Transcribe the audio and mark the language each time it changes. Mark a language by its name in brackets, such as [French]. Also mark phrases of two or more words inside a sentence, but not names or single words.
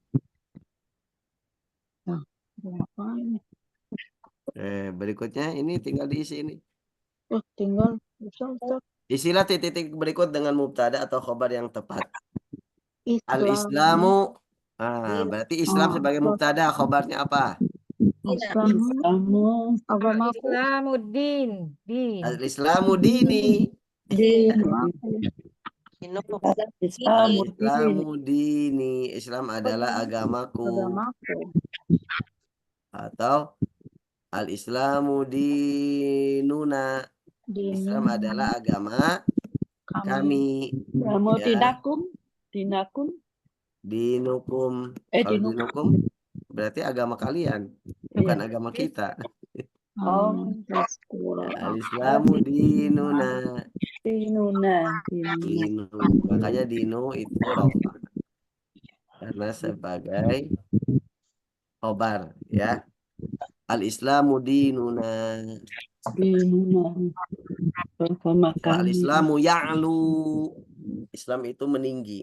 [Indonesian] Berikutnya ini tinggal diisi ini. Oh, tinggal Ustaz. Isilah titik-titik berikut dengan mubtada atau khobar yang tepat. Islam. [Arabic] الإسلامُ. [Indonesian] Berarti Islam sebagai mubtada, khobarnya apa? Islamu agamaku. [Arabic] إسلامُ الدِّين. الإسلامُ ديني. إسلامُ ديني. [Indonesian] Islam adalah agamaku. Atau [Arabic] الإسلامُ دينُنا. [Indonesian] Islam adalah agama kami. Mau Ya. [Arabic] دينَكم. دينُكم. [Indonesian] Kalau dinukum berarti agama kalian, bukan agama kita. Oh, [Arabic] الإسلامُ دينُنا. دينُنا. دينُ. [Indonesian] Makanya dinu itu rofa. Karena sebagai khobar, ya. [Arabic] الإسلامُ دينُنا. [Indonesian] Bersama kami. [Arabic] الإسلامُ يعلو. [Indonesian] Islam itu meninggi.